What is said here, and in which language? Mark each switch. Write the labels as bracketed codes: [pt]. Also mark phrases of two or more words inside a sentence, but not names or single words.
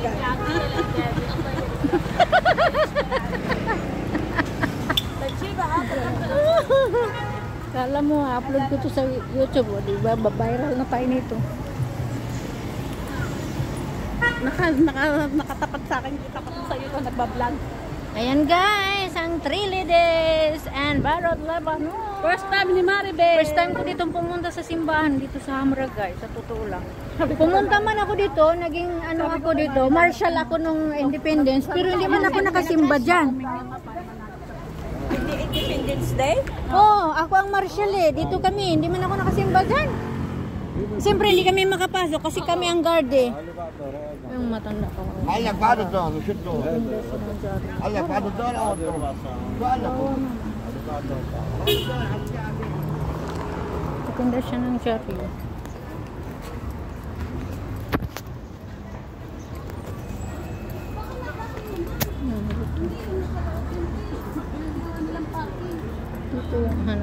[tl] Kala mo, upload ko to sa YouTube. O, diba? Viral na tayo nito. Nakatapat sa akin. Tapat sa iyo. Nagbablog. Ayan guys, ang 3 [en] ladies and [tl] Barot Lebanon. [en] First time [tl] ni Maribel. [en] First time [tl] ko dito pumunta sa simbahan dito sa Hamra guys, sa totoo lang. Pumunta man ako dito, naging ano ako dito, marshal ako nung independence, pero hindi man ako nakasimba dyan. Hindi Independence Day? Oo, ako ang marshal eh, dito kami, hindi man ako nakasimba dyan. Siyempre hindi kami makapasok kasi kami ang guard eh. Yung matanda ko. [ar] قال لك بعد الظهر شو الظهر؟ قال لك بعد الظهر او الظهر؟ قال لك [tl] Maganda siya ng cherry. Dito yung ano.